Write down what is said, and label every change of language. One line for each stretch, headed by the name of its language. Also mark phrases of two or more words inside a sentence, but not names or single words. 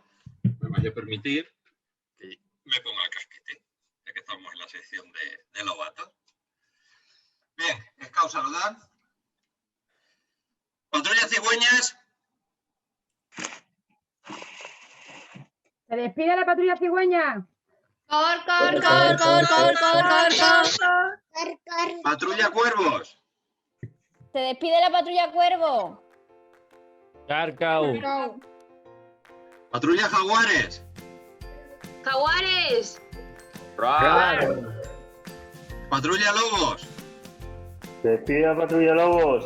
Spanish: Me vais a permitir que me ponga el casquete, ya que estamos en la sección de Lobato. Bien, Scout saludar. Patrullas cigüeñas. ¡Se despide la patrulla cigüeña! ¡Cor, cor, cor, cor, cor, cor, cor! Patrulla cuervos. Se despide la patrulla cuervo. Carcau. Patrulla jaguares. ¡Jaguares! Patrulla lobos. Se despide la patrulla lobos.